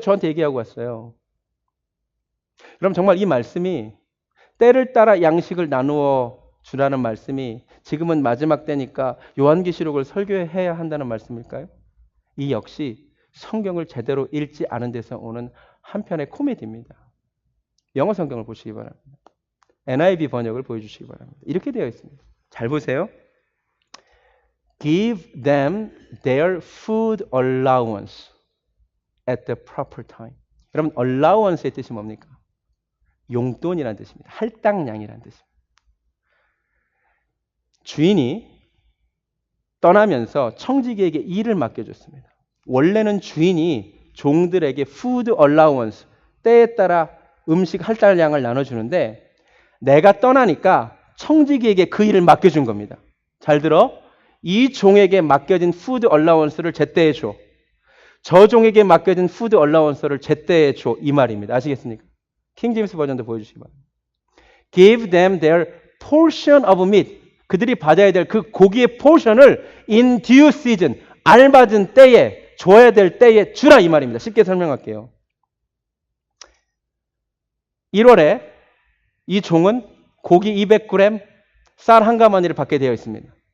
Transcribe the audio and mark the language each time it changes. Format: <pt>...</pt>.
<ko>저한테 얘기하고 왔어요. 그럼 정말 이 말씀이 때를 따라 양식을 나누어 주라는 말씀이 지금은 마지막 때니까 요한계시록을 설교해야 한다는 말씀일까요? 이 역시 성경을 제대로 읽지 않은 데서 오는 한편의 코미디입니다. 영어 성경을 보시기 바랍니다. NIV 번역을 보여주시기 바랍니다. 이렇게 되어 있습니다. 잘 보세요.</ko> <en>Give them their food allowance at the proper time.</en> <ko>여러분, allowance의 뜻이 뭡니까? 용돈이라는 뜻입니다. 할당량이라는 뜻입니다. 주인이 떠나면서 청지기에게 일을 맡겨줬습니다. 원래는 주인이 종들에게 푸드 얼라우언스, 때에 따라 음식 할당량을 나눠주는데 내가 떠나니까 청지기에게 그 일을 맡겨준 겁니다. 잘 들어. 이 종에게 맡겨진 푸드 얼라우언스를 제때에 줘. 저 종에게 맡겨진 푸드 얼라우언스를 제때에 줘. 이 말입니다. 아시겠습니까? 킹제임스 버전도 보여주시기 바랍니다.</ko> <en>Give them their portion of meat.</en> <ko>그들이 받아야 될 그 고기의 포션을</ko> <en>in due season,</en> <ko>알맞은 때에, 줘야 될 때에 주라 이 말입니다. 쉽게 설명할게요. 1월에 이 종은 고기 200g, 쌀 한 가마니를 받게 되어 있습니다.</ko>